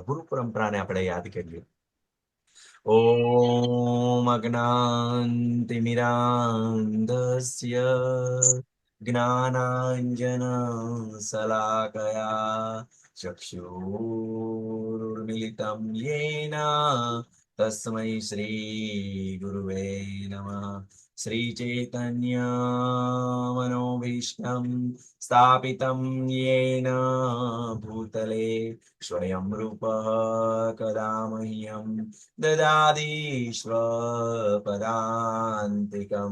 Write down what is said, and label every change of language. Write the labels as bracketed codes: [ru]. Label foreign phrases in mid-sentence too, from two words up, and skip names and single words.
[gu] ગુરુ પરંપરાને આપણે યાદ કરીએ. [sa] ओम् अज्ञानतिमिरान्धस्य ज्ञानाञ्जन शलाकया ચક્ષુરુન્મિલિतं येन तस्मै श्री गुरुवे नमः. श्री चैतन्य मनोभीष्टं स्थापितं येन भूतले स्वयं रूपः कदा मह्यं ददाति स्वपदान्तिकं.